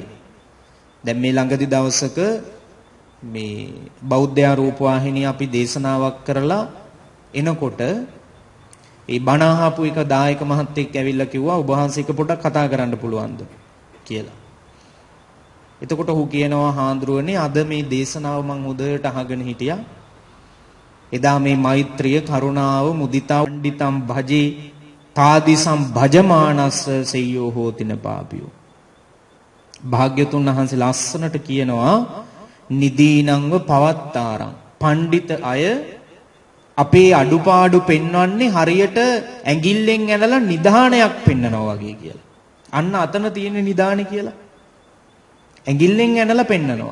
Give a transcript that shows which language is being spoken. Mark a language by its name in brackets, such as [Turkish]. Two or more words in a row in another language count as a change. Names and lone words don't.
[Sinhala] දැන් මේ ළඟදි දවසක මේ බෞද්ධ රූපවාහිනිය අපි දේශනාවක් කරලා එනකොට ඒ බණ අහපු එක දායක මහත්තයෙක් ඇවිල්ලා කිව්වා, ඔබ වහන්සේ එක පොඩක් කතා කරන්න පුළුවන්ද කියලා. එතකොට ඔහු කියනවා, හාඳුරුවනේ, අද මේ දේශනාව මම හොඳට අහගෙන හිටියා. එදා මේ මෛත්‍රිය, කරුණාව, මුදිතා, [Pali] පණ්ඩිතම් භජේ තාදිසම් භජමානස්ස සෙය්‍යෝ හෝතින පාපියෝ. [Sinhala] භාග්‍යතුන් වහන්සේ ලස්සනට කියනවා, [Pali] නිදීනංව පවත්තාරං. [Sinhala] පණ්ඩිත අය අපේ අඩුපාඩු පෙන්වන්නේ හරියට ඇඟිල්ලෙන් ඇනලා නිදානයක් පෙන්නනවා වගේ කියලා. අන්න අතන තියෙන නිදානේ කියලා. ඇඟිල්ලෙන් ඇනලා පෙන්නනවා.